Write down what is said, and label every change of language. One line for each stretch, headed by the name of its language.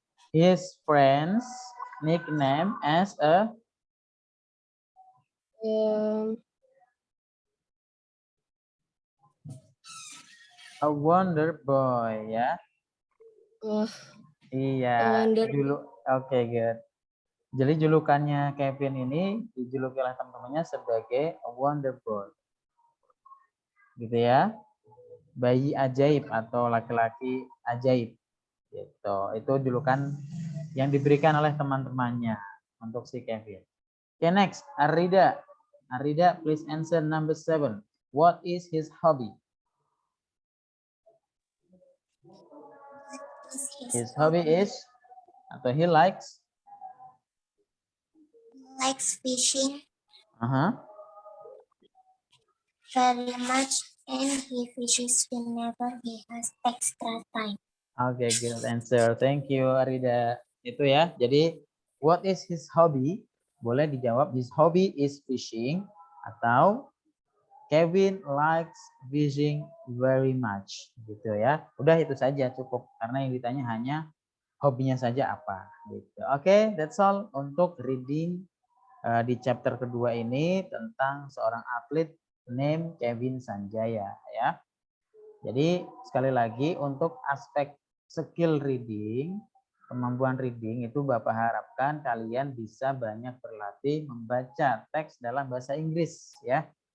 English: His friends nickname as a wonder boy ya.
Indonesian: Iya, oke, good. Jadi julukannya Kevin ini dijuluki oleh teman-temannya sebagai
English: a wonder boy.
Indonesian: Gitu ya. Bayi ajaib atau laki-laki ajaib. Gitu. Itu julukan yang diberikan oleh teman-temannya untuk si Kevin.
English: Okay, next, Arida. Arida, please answer number 7. What is his hobby? His hobby is,
Indonesian: atau
English: he likes Fishing very much, and he fishes whenever he has extra time. Oke, good answer. Thank you, Arida.
Indonesian: Itu ya. Jadi,
English: what is his hobby?
Indonesian: Boleh dijawab,
English: his hobby is fishing,
Indonesian: atau
English: Kevin likes fishing very much.
Indonesian: Gitu ya. Udah itu saja cukup, karena yang ditanya hanya hobinya saja apa. Gitu. Oke,
English: that's all
Indonesian: untuk reading di chapter kedua ini tentang seorang atlet name Kevin Sanjaya ya. Jadi sekali lagi untuk aspek skill reading, kemampuan reading itu Bapak harapkan kalian bisa banyak berlatih membaca teks dalam bahasa Inggris ya.